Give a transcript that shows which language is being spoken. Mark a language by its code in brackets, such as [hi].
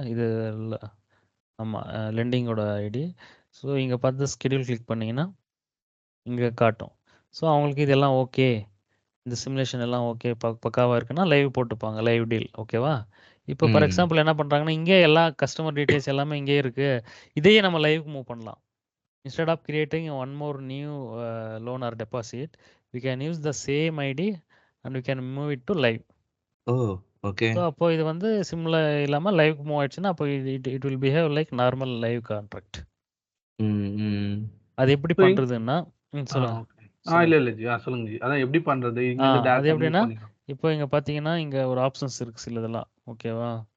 [ta] இது ஆமாம், லெண்டிங்கோட ID. So இங்கே பார்த்து ஸ்கெடியூல் கிளிக் பண்ணிங்கன்னா இங்கே காட்டும். ஸோ அவங்களுக்கு இதெல்லாம் ஓகே, இந்த சிமுலேஷன் எல்லாம் ஓகே, பக்காவாக இருக்குன்னா லைவ் போட்டுப்பாங்க, லைவ் டீல். ஓகேவா? இப்போ ஃபார் எக்ஸாம்பிள் என்ன பண்ணுறாங்கன்னா, இங்கே எல்லா கஸ்டமர் டீட்டெயில்ஸ் எல்லாமே இங்கே இருக்குது. இதையே நம்ம லைவுக்கு மூவ் பண்ணலாம். [en] Instead of creating one more new loan or deposit, we can use the same ID and we can move it to live. Okay. [ta] So அப்போ இது வந்து சிம்ல இல்லாமல் லைவ்க்கு மூவ் ஆயிடுச்சுன்னா அப்போ [en] It will behave like normal live contract. [ta] அது எப்படி பண்ணுறதுன்னா சொல்லுங்க. இல்ல சொல்லுங்க ஜி. அதான் எப்படி பண்றது? அது எப்படின்னா இப்போ இங்கே பார்த்தீங்கன்னா இங்கே ஒரு ஆப்ஷன்ஸ் இருக்குது சிலதெல்லாம். ஓகேவா?